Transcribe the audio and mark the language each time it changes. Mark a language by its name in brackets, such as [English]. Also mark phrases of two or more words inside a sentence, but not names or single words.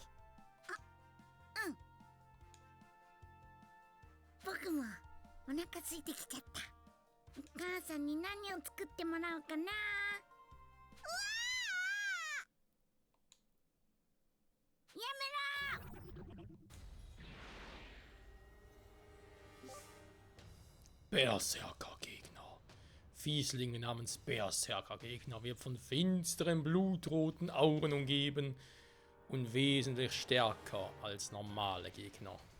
[Japanese] うん。僕もお腹空いてきちゃった。お母さんに何を作ってもらおうかな。うわー！やめろ！ [German] Berserker-Gegner. Fieslinge namens Berserker-Gegner wird von finsteren, blutroten Augen umgeben und wesentlich stärker als normale Gegner.